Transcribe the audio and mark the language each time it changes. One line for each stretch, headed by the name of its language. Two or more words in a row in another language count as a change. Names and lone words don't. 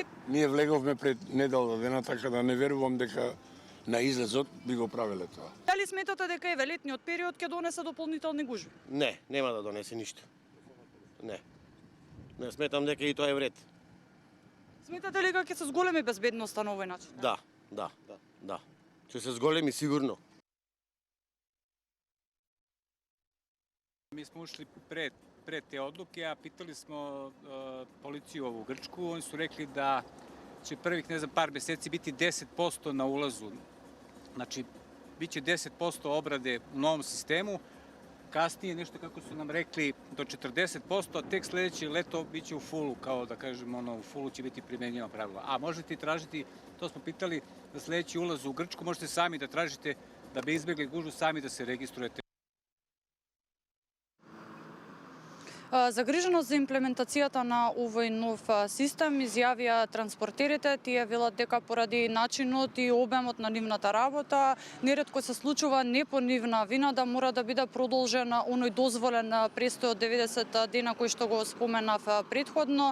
Macedonian: Ние влеговме пред недела дена, така да не верувам дека на излезот би го правеле тоа. Дали сметате дека еве летниот период ќе донесе дополнителни гужви? Не, нема да донесе ништо. Не. Не сметам дека и тоа е вред. Сметате ли дека ќе се зголеми безбедноста на овој начин? Да. Ќе се зголеми сигурно.
Serbian: Mi smo ušli pre te odluke, a pitali smo policiju ovu Grčku. Oni su rekli da će prvih, par meseci biti 10% na ulazu. Znači, bit će 10% obrade u novom sistemu. Kasnije, nešto kako su nam rekli, do 40%, a tek sledeće leto bit će u fullu, kao da kažemo, u fullu će biti primenjena pravila. A možete i tražiti, to smo pitali, za sledeći ulaz u Grčku, možete sami da tražite, da bi izbjegli gužvu, sami da se registrujete.
Macedonian: Загриженост за имплементацијата на овој нов систем изјавија транспортерите. Тие велат дека поради начинот и обемот на нивната работа, неретко се случува не по нивна вина да мора да биде продолжен оној дозволен престој од 90 дена кој што го споменав претходно.